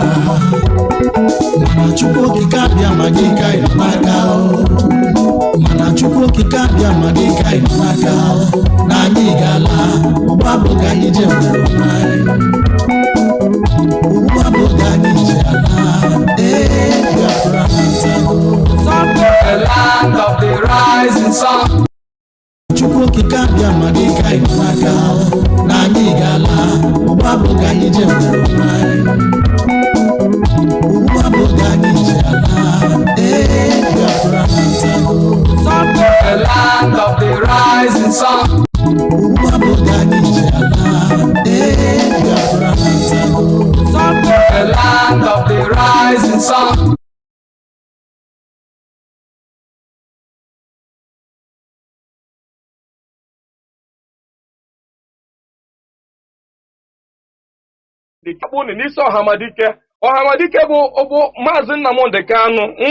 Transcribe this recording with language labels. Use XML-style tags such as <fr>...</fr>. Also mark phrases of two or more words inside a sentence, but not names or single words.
<ig>Mana Chukwu okike abịa ma gị ka ị n'aka, mana Chukwu okike abịa ma gị ka ị n'aka, na anyị ga-ala ụgbọ abụghị anyị je nwere onwe anyị, ụgbọ abụghị anyị je ala. Biafra na-atago.</ig> <en>The land of the rising sun.</en> <ig>Chukwu okike abịa ma gị ka ị n'aka, na anyị ga-ala ụgbọ abụghị anyị je nwere onwe anyị, ụgbọ abụghị anyị je ala. Biafra na-atago.</ig> <en>The land of the rising sun.</en> <ig>Ụgbọ abụghị anyị je ala. Biafra na-atago.</ig> <en>The land of the rising sun.</en> <ig>Kabuni n'isi Ọhamadike bụ Mazi Nnamdi Kanu.</ig>